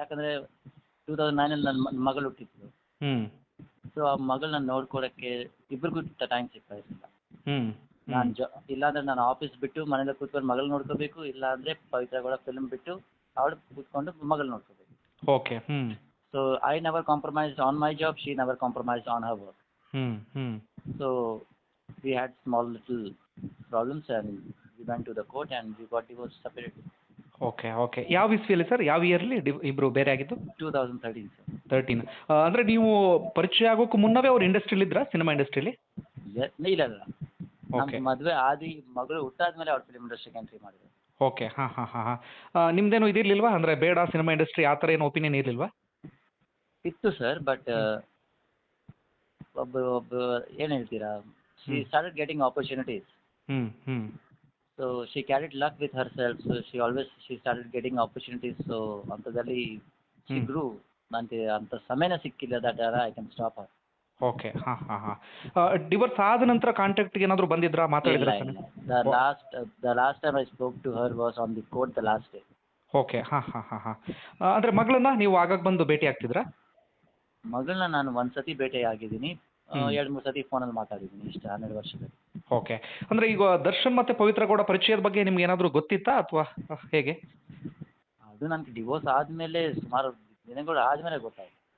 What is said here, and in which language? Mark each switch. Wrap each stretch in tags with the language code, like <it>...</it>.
<kn>ಯಾಕಂದರೆ 2009 ನನ್ನ ಮಗಳು ಹುಟ್ಟಿದ್ಲು. ಸೊ ಆ ಮಗಳನ್ನ ನೋಡ್ಕೊಳಕ್ಕೆ ಇಬ್ಬರಿಗೂ ಟೈಮ್ ಸಿಗ್ತಾ ಇರಲಿಲ್ಲ. ನಾನು ಇಲ್ಲಾಂದ್ರೆ ನಾನು ಆಫೀಸ್ ಬಿಟ್ಟು ಮನೇಲಿ ಕೂತ್ಕೊಂಡು ಮಗಳು ನೋಡ್ಕೋಬೇಕು, ಇಲ್ಲಾಂದರೆ ಪವಿತ್ರ ಗೌಡ ಫಿಲ್ಮ್ ಬಿಟ್ಟು ಅವಳು ಕೂತ್ಕೊಂಡು ಮಗಳು ನೋಡ್ಕೋಬೇಕು. Okay.</kn> <en>So I never compromised on my job, she never compromised on her work. So we had small little problems and we went to the court and we got divorced separately.</en> <kn>Okay. ಯಾವ ಇಸ್ವಿಯಲ್ಲಿ sir? ಯಾವ yearly ಇಬ್ಬರು ಬೇರೆ ಆಗಿದ್ದು? 2013 sir. 13. ಅಂದರೆ ನೀವು ಪರಿಚಯ ಆಗೋಕ್ಕೂ ಮುನ್ನವೇ ಅವ್ರು ಇಂಡಸ್ಟ್ರಿಲಿ ಇದ್ರಾ, ಸಿನಿಮಾ ಇಂಡಸ್ಟ್ರಿಲಿ? ಇಲ್ಲ. ನಮ್ಮ ಮದುವೆ ಆದಿ ಮಗಳು ಹುಟ್ಟಾದ್ಮೇಲೆ ಅವ್ರು ಫಿಲ್ಮ್ ಇಂಡಸ್ಟ್ರಿಗೆ ಎಂಟ್ರಿ ಮಾಡಿದ್ರು. ಓಕೆ. ಹಾಂ. ನಿಮ್ದೇನು ಇದಿರ್ಲಿಲ್ವಾ, ಅಂದರೆ ಬೇಡ ಸಿನಿಮಾ ಇಂಡಸ್ಟ್ರಿ ಆ ಥರ ಏನು ಒಪಿನಿಯನ್ ಇರಲಿಲ್ವಾ? ಇತ್ತು ಸರ್, ಬಟ್ ಒಬ್ಬ ಏನು ಹೇಳ್ತೀರಾ,</kn> <en>She started getting opportunities. So she carried luck with herself. So she started getting opportunities.</en> <kn>So ಅಂಥದ್ದಲ್ಲಿ</kn> <en>She grew.</en> <kn>ನನಗೆ ಅಂಥ ಸಮಯನೇ ಸಿಕ್ಕಿಲ್ಲ</kn> <en>That I can stop her. Okay. ಹಾಂ.</en> <kn>ಡಿವೋರ್ಸ್ ಆದ ನಂತರ ಕಾಂಟ್ಯಾಕ್ಟ್ಗೆ ಏನಾದರೂ ಬಂದಿದ್ರಾ, ಮಾತಾಡಿದ್ರಾ?</kn> <en>The last time I spoke to her was on the court the last day. Okay. ಹಾಂ.</en> <kn>ಅಂದರೆ ಮಗಳನ್ನ ನೀವು ಆಗಾಗ ಬಂದು ಭೇಟಿ ಆಗ್ತಿದ್ರಾ? ಮಗಳನ್ನ ನಾನು ಒಂದ್ಸತಿ ಭೇಟಿ ಆಗಿದ್ದೀನಿ, 2-3 ಸತಿ ಫೋನಲ್ಲಿ ಮಾತಾಡಿದ್ದೀನಿ ಇಷ್ಟು 12 ವರ್ಷದಲ್ಲಿ. ಓಕೆ. ಅಂದರೆ ಈಗ ದರ್ಶನ್ ಮತ್ತು ಪವಿತ್ರ ಗೌಡ ಪರಿಚಯದ ಬಗ್ಗೆ ನಿಮ್ಗೆ ಏನಾದರೂ ಗೊತ್ತಿತ್ತಾ ಅಥವಾ ಹೇಗೆ? ಅದು ನನಗೆ ಡಿವೋರ್ಸ್ ಆದಮೇಲೆ ಸುಮಾರು ದಿನಗಳು ಆದಮೇಲೆ ಗೊತ್ತಾಯಿತು.</kn>